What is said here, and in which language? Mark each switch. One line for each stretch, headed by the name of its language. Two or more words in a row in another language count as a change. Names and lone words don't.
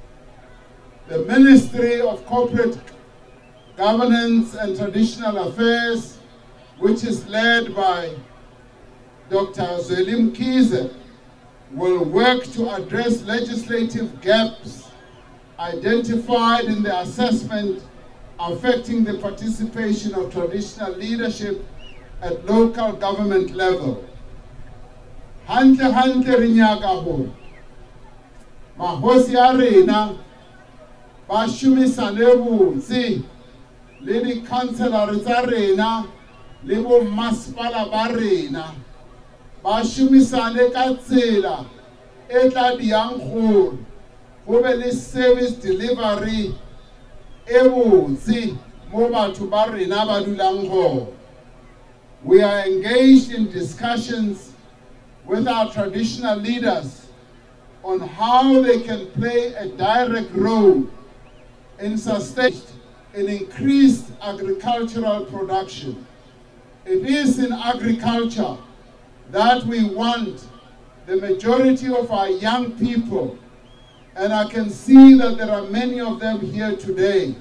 English: The Ministry of Corporate Governance and Traditional Affairs, which is led by Dr. Zweli Mkhize, will work to address legislative gaps identified in the assessment affecting the participation of traditional leadership at local government level.
Southern Sotho: Hantle re nyaka hore mahosi a rena ba shumisane botse le di-councillor tsa rena le bo masepala ba rena ba shumisane ka tsela e tla diang gore go be le
English: service delivery
Southern Sotho: e botse mo batho ba rena ba dulang gone.
English: We are engaged in discussions with our traditional leaders on how they can play a direct role in sustaining an increased agricultural production. It is in agriculture that we want the majority of our young people, and I can see that there are many of them here today.